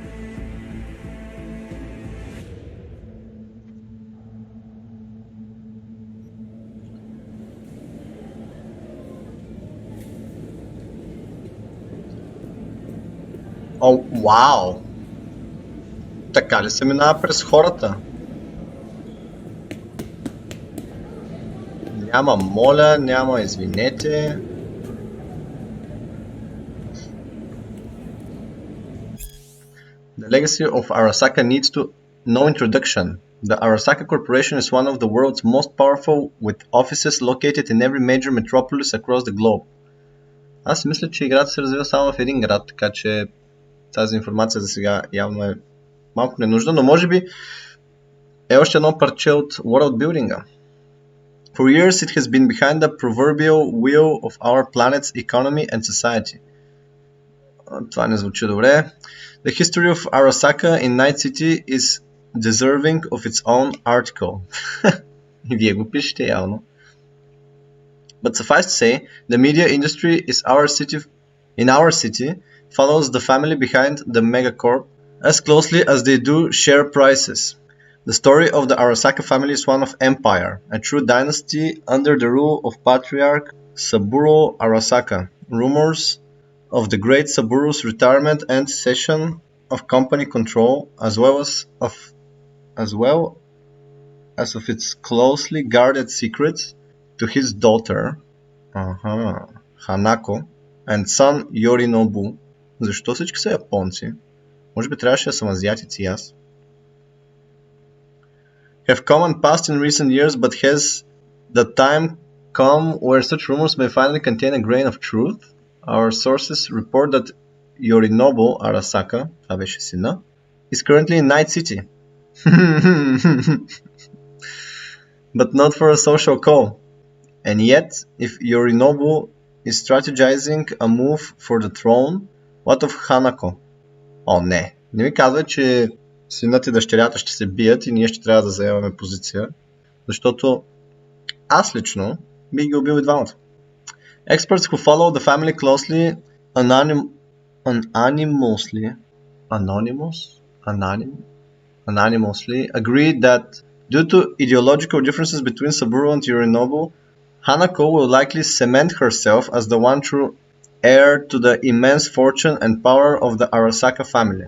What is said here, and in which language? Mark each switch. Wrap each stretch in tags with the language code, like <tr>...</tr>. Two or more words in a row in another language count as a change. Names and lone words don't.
<bg>О, вау! Така ли се минава през хората? Няма моля, няма извинете.</bg> <en>The legacy of Arasaka needs to no introduction. The Arasaka Corporation is one of the world's most powerful, with offices located in every major metropolis across the globe.</en> <bg>Аз мисля, че играта се развива само в един град, така че тази информация за сега явно е малко ненужна, но може би е още едно парче от world-building-а.</bg> <en>For years it has been behind the proverbial wheel of our planet's economy and society.</en> <bg>Това не звучи добре.</bg> <en>The history of Arasaka in Night City is deserving of its own article.</en> <bg>И вие го пишете явно.</bg> <en>But suffice to say, the media industry in our city follows the family behind the megacorp as closely as they do share prices. The story of the Arasaka family is one of empire, a true dynasty under the rule of patriarch Saburo Arasaka. Rumors of the great Saburo's retirement and cession of company control, as well as of its closely guarded secrets to his daughter, Hanako, and son Yorinobu.</en> <bg>Защо всички са японци? Може би трябваше да съм азиатици и аз.</bg> <en>Have come and passed in recent years, but has the time come where such rumors may finally contain a grain of truth? Our sources report that Yorinobu Arasaka,</en> <bg>това беше сина,</bg> <en>is currently in Night City. But not for a social call. And yet, if Yorinobu is strategizing a move for the throne, what of Hanako?</en> <bg>О, не ми казва, че синът и дъщерята ще се бият и ние ще трябва да заемаме позиция, защото аз лично бих ги убил и двамата.</bg> <en>Experts who follow the family closely anonymously agree that due to ideological differences between Saburo and Yorinobu, Hanako will likely cement herself as the one true heir to the immense fortune and power of the Arasaka family.</en>